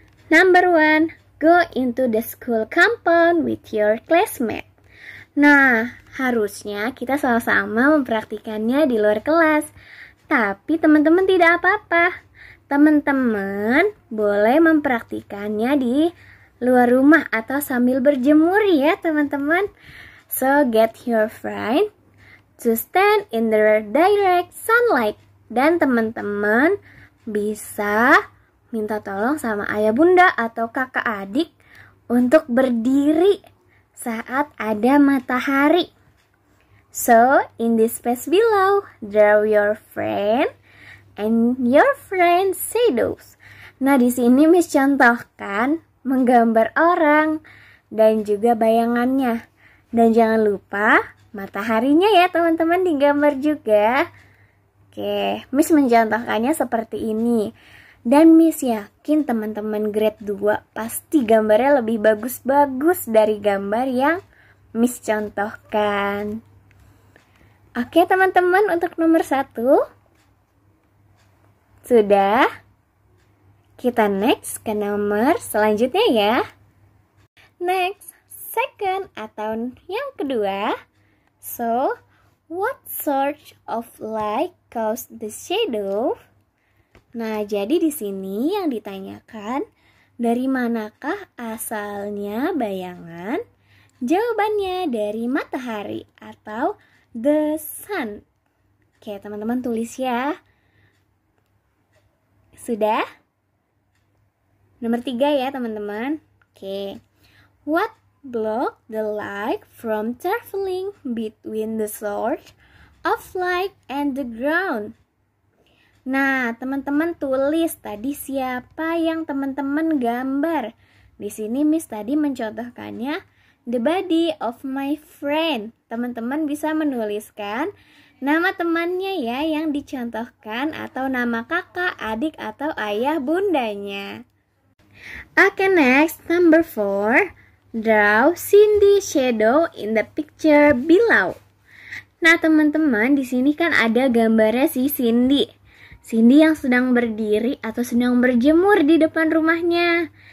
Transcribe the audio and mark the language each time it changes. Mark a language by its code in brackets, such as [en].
[en] Number 1, go into the school compound with your classmate. [id] Nah, harusnya kita sama-sama mempraktikannya di luar kelas. Tapi teman-teman tidak apa-apa. Teman-teman boleh mempraktikannya di luar rumah atau sambil berjemur ya teman-teman. [en] So get your friend to stand in the direct sunlight. [id] Dan teman-teman bisa minta tolong sama ayah bunda atau kakak adik untuk berdiri saat ada matahari. [en] So, in this space below, draw your friend and your friend's shadows. [id] Nah, di sini Miss contohkan menggambar orang dan juga bayangannya. Dan jangan lupa mataharinya ya teman-teman digambar juga. Oke, Miss mencontohkannya seperti ini. Dan Miss yakin teman-teman grade 2 pasti gambarnya lebih bagus-bagus dari gambar yang Miss contohkan. Oke teman-teman, untuk nomor 1 sudah. Kita next ke nomor selanjutnya ya. [en] Next, second [id] atau yang kedua. [en] So, what sort of light caused the shadow? [id] Nah, jadi di sini yang ditanyakan, dari manakah asalnya bayangan? Jawabannya dari matahari atau [en] the sun. [id] Oke, teman-teman tulis ya. Sudah? Nomor 3 ya, teman-teman. Oke. [en] What blocked the light from traveling between the source of light and the ground? [id] Nah, teman-teman tulis tadi siapa yang teman-teman gambar. Di sini Miss tadi mencontohkannya [en] the body of my friend. [id] Teman-teman bisa menuliskan nama temannya ya yang dicontohkan atau nama kakak, adik atau ayah bundanya. [en] Oke, next number 4. Draw Cindy shadow in the picture below. [id] Nah, teman-teman di sini kan ada gambarnya si Cindy. Cindy yang sedang berdiri atau sedang berjemur di depan rumahnya.